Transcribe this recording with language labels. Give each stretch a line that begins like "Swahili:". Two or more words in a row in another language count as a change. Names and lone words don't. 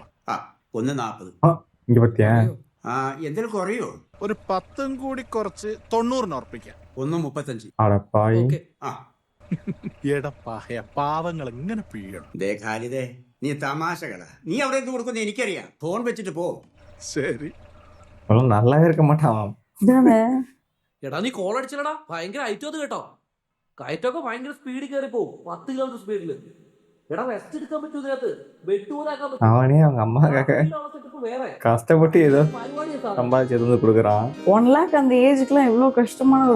Malayalam: 1.40. ആ, എന്തെങ്കിലും കുറയോ? ഒരു 10 കൂടി കുറച്ച് 90 ഉറപ്പിക്കാം. 1.35. എടാ പഹയ, പാവങ്ങൾ എങ്ങനെ പിഴിയണം? ദേ ഖാലിദേ, നീ തമാശകളാ. നീ അവിടെ എന്ത് കൊടുക്കുന്ന എനിക്കറിയാം. ഫോൺ വെച്ചിട്ട് പോ. ശരി.
Tamil: നല്ലവേ இருக்க மாட்டான்.
Malayalam: എടാ നീ കോൾ അടിച്ചില്ലടാ, ഭയങ്കര ഐറ്റം അത് കേട്ടോ. കയറ്റൊക്കെ ഭയങ്കര സ്പീഡിൽ കയറി പോകും, 10 കിലോമീറ്റർ സ്പീഡില്. എടാ റെസ്റ്റ് എടുക്കാൻ പറ്റും ഇതിനകത്ത്, ബെഡൂരാക്കാൻ പറ്റും.
Tamil: அவனே அவங்க அம்மாக்காக கஷ்டப்பட்டு ஏதோ சம்பாதிச்சு எது வந்து கொடுக்குறான். 1 lakh அந்த ஏஜுக்குலாம் எவ்வளவு கஷ்டமான ஒரு